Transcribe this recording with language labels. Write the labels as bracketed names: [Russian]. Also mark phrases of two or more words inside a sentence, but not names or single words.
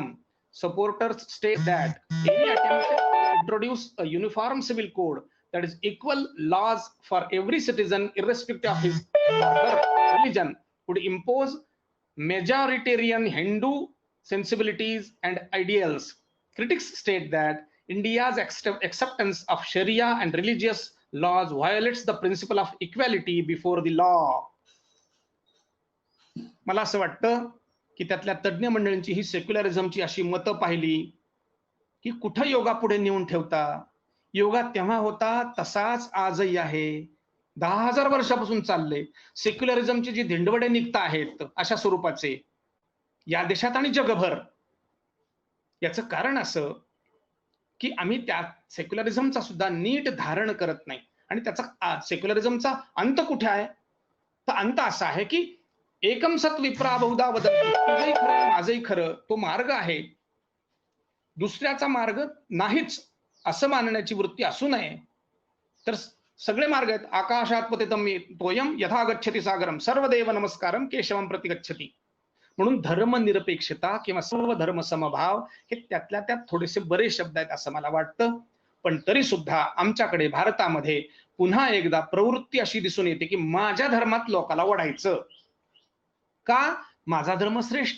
[English] Supporters state that any attempt to introduce a uniform civil code that is equal laws for every citizen irrespective of his birth, religion would impose majoritarian Hindu sensibilities and ideals. Critics state that India's acceptance of Sharia and religious laws violates the principle of equality before the law. [Marathi] मला असं वाटतं की त्यातल्या तज्ञ मंडळींची ही सेक्युलरिझमची अशी मतं पाहिली की कुठं योगा पुढे नेऊन ठेवता. योगा तेव्हा होता तसाच आजही आहे. 10,000 वर्षापासून चालले. सेक्युलरिझमची जी धिंडवडे निघता आहेत अशा स्वरूपाचे या देशात आणि जगभर, याचं कारण असं की आम्ही त्या सेक्युलरिझमचा सुद्धा नीट धारण करत नाही. आणि त्याचा सेक्युलरिझमचा अंत कुठे आहे? तर अंत असा आहे की [Sanskrit] एकम सत विप्रा बहुधा वदन्ति, [Marathi] तुझंही खरं माझंही खरं, तो मार्ग आहे. दुसऱ्याचा मार्ग नाहीच असं मानण्याची वृत्ती असू नये. तर सगळे मार्ग आहेत. [Sanskrit] आकाशात पतितम तोयम यथा गच्छति सागरम सर्वदेव नमस्कारम केशवम प्रति गच्छति. [Marathi] म्हणून धर्मनिरपेक्षता किंवा सर्व धर्म समभाव हे त्यातल्या त्यात थोडेसे बरे शब्द आहेत असं मला वाटतं. पण तरी सुद्धा आमच्याकडे भारतामध्ये पुन्हा एकदा प्रवृत्ती अशी दिसून येते की माझ्या धर्मात लोकाला ओढायचं का, माझा धर्म श्रेष्ठ.